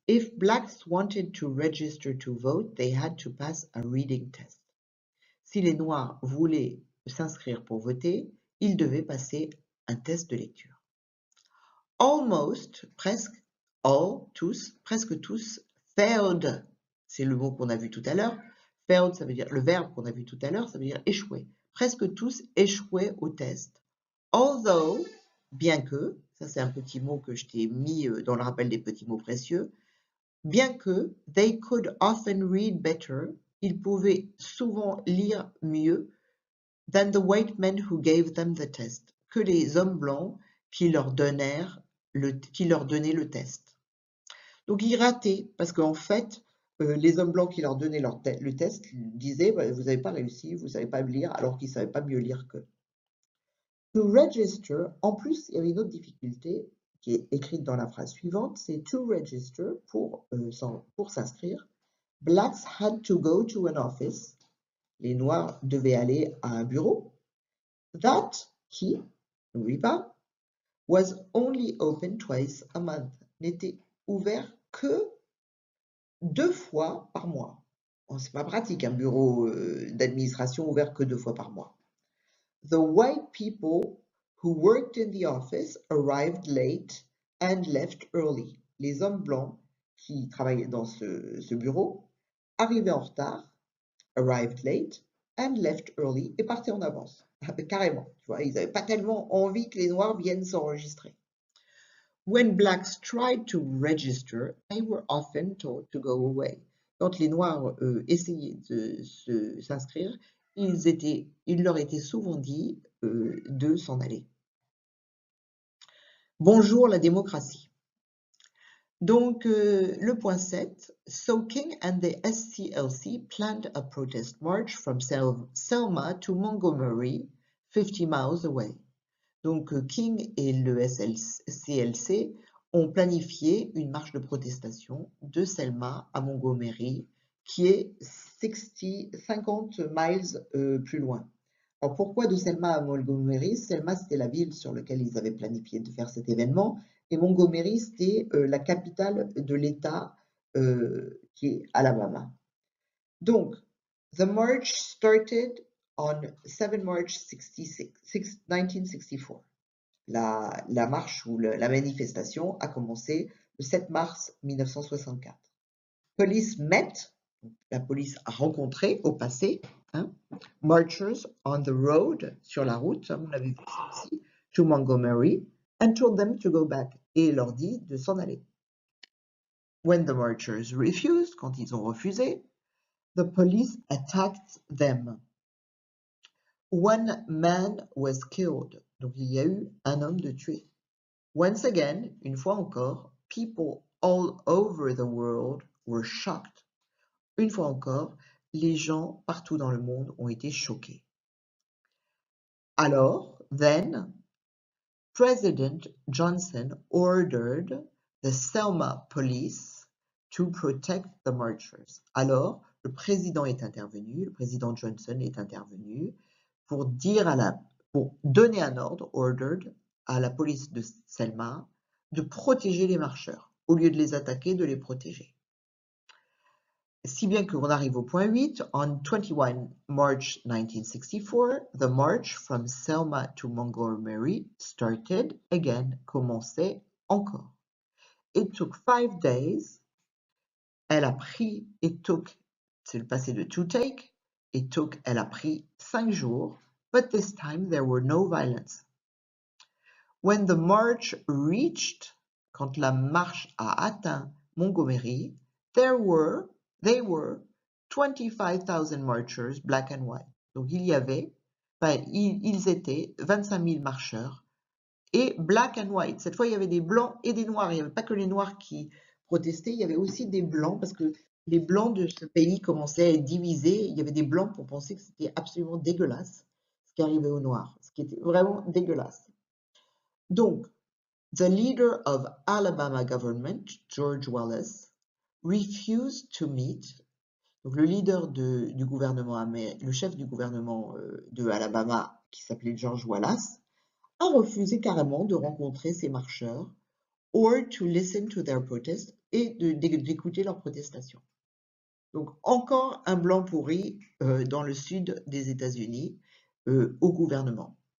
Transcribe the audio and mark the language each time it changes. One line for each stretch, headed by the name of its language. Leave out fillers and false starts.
English: If blacks wanted to register to vote, they had to pass a reading test.
French: Si les noirs voulaient s'inscrire pour voter, ils devaient passer un test de lecture.
English: Almost,
French: presque,
English: all,
French: tous, presque tous,
English: failed,
French: c'est le mot qu'on a vu tout à l'heure.
English: Failed,
French: ça veut dire, le verbe qu'on a vu tout à l'heure, ça veut dire échouer. Presque tous échouaient au test.
English: Although,
French: bien que, ça c'est un petit mot que je t'ai mis dans le rappel des petits mots précieux, bien que,
English: they could often read better,
French: ils pouvaient souvent lire mieux,
English: than the white men who gave them the test,
French: que les hommes blancs qui leur donnaient le test. Donc ils rataient, parce qu'en fait, les hommes blancs qui leur donnaient le test disaient bah, vous n'avez pas réussi, vous ne savez pas lire, alors qu'ils ne savaient pas mieux lire qu'eux.
English: To register,
French: en plus, il y avait une autre difficulté qui est écrite dans la phrase suivante, c'est
English: to register,
French: pour s'inscrire.
English: Blacks had to go to an office.
French: Les noirs devaient aller à un bureau.
English: That,
French: qui, n'oublie pas,
English: was only open twice a month,
French: n'était ouvert que 2 fois par mois. Bon, c'est pas pratique, un bureau d'administration ouvert que 2 fois par mois.
English: The white people who worked in the office arrived late and left early.
French: Les hommes blancs qui travaillaient dans ce bureau arrivaient en retard,
English: arrived late, and left early,
French: et partaient en avance. Carrément, tu vois, ils n'avaient pas tellement envie que les noirs viennent s'enregistrer.
English: When blacks tried to register, they were often told to go away.
French: Quand les noirs essayaient de s'inscrire, il leur était souvent dit de s'en aller. Bonjour la démocratie. Donc, le point 7,
English: so King and the SCLC planned a protest march from Selma to Montgomery, 50 miles away.
French: Donc, King et le SCLC ont planifié une marche de protestation de Selma à Montgomery, qui est 50 miles plus loin. Alors, pourquoi de Selma à Montgomery? Selma, c'était la ville sur laquelle ils avaient planifié de faire cet événement, et Montgomery, c'était la capitale de l'État qui est Alabama. Donc,
English: the march started on 7 March 1964.
French: La marche ou la manifestation a commencé le 7 mars 1964.
English: Police met,
French: la police a rencontré au passé,
English: marchers on the road,
French: sur la route, on avait vu ça aussi,
English: to Montgomery, and told them to go back,
French: et leur dit de s'en aller.
English: When the marchers refused,
French: quand ils ont refusé,
English: the police attacked them. One man was killed,
French: donc il y a eu un homme de tué.
English: Once again,
French: une fois encore,
English: people all over the world were shocked.
French: Une fois encore, les gens partout dans le monde ont été choqués. Alors,
English: then, President Johnson ordered the Selma police to protect the marchers.
French: Alors, le président Johnson est intervenu pour donner un ordre,
English: ordered,
French: à la police de Selma de protéger les marcheurs, au lieu de les attaquer, de les protéger. Si bien qu'on arrive au point 8,
English: on 21 March 1964, the march from Selma to Montgomery started again,
French: commençait encore.
English: It took 5 days,
French: elle a pris,
English: it took,
French: c'est le passé de
English: to take, it took,
French: elle a pris 5 jours,
English: but this time there were no violence. When the march reached,
French: quand la marche a atteint
English: Montgomery, they were 25,000 marchers, black and white.
French: Donc ils étaient 25 000 marcheurs et
English: black and white.
French: Cette fois, il y avait des blancs et des noirs. Il n'y avait pas que les noirs qui protestaient, il y avait aussi des blancs parce que les blancs de ce pays commençaient à être divisés. Il y avait des blancs pour penser que c'était absolument dégueulasse ce qui arrivait aux noirs, ce qui était vraiment dégueulasse. Donc,
English: the leader of Alabama government, George Wallace, refused to meet.
French: Donc le leader du gouvernement, le chef du gouvernement de Alabama, qui s'appelait George Wallace, a refusé carrément de rencontrer ces marcheurs,
English: or to listen to their protest,
French: et d'écouter leurs protestations. Donc encore un blanc pourri dans le sud des États-Unis au gouvernement.